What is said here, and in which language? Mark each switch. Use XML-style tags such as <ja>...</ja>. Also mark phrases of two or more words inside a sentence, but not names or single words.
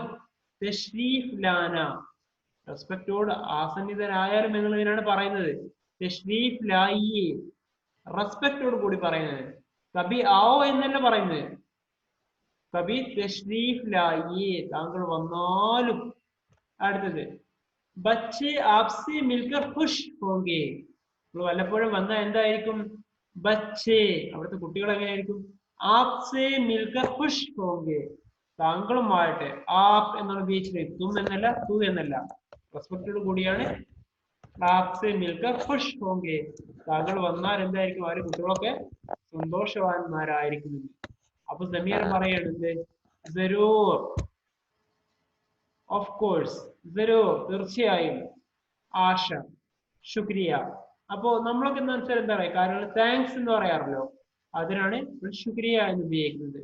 <hi>तशरीफ़ लाना,</hi> <ml>റെസ്പെക്റ്റോട് ആസന്നിധനായാലും എന്നുള്ളതിനാണ് പറയുന്നത്.</ml> <hi>तशरीफ़ लाइए,</hi> <ml>റെസ്പെക്റ്റോട് കൂടി പറയുന്നത്.</ml> <hi>कभी आओ</hi> <ml>എന്നല്ല പറയുന്നത്.</ml> <hi>कभी तशरीफ़ लाइए,</hi> <ml>താങ്കൾ വന്നാലും.</ml> <hi>അടുത്തത് ബच्चे आपसे मिलकर खुश होंगे.</hi> <ml>നിങ്ങൾ വല്ലപ്പോഴും വന്നാൽ എന്തായിരിക്കും? ബच्चे, അവിടുത്തെ കുട്ടികൾ എങ്ങനെയായിരിക്കും?</ml> <hi>आपसे मिलकर ख़ुश होंगे, താങ്കളുമായിട്ട്.</hi> <ml>ആപ്പ് എന്നുള്ള ഉപയോഗിച്ചിട്ട് തും എന്നല്ല, തു എന്നല്ല, റെസ്പെക്റ്റോട് കൂടിയാണ്</ml> <hi>आपसे मिलकर खुश होंगे.</hi> <ml>താങ്കൾ വന്നാൽ എന്തായിരിക്കും അവരെ കുട്ടികളൊക്കെ സന്തോഷവാന്മാരായിരിക്കും. അപ്പൊ സമീർ പറയണത് ജരൂർ,</ml> <en>of course,</en> <ml>ജരൂർ തീർച്ചയായും,</ml> <hi>अच्छा, शुक्रिया.</hi> <ml>അപ്പോ നമ്മളൊക്കെ എന്താ വെച്ചാൽ എന്താ പറയാ, കാരണം താങ്ക്സ് എന്ന് പറയാറല്ലോ, അതിനാണ് ശുക്രിയ എന്ന് ഉപയോഗിക്കുന്നത്.</ml>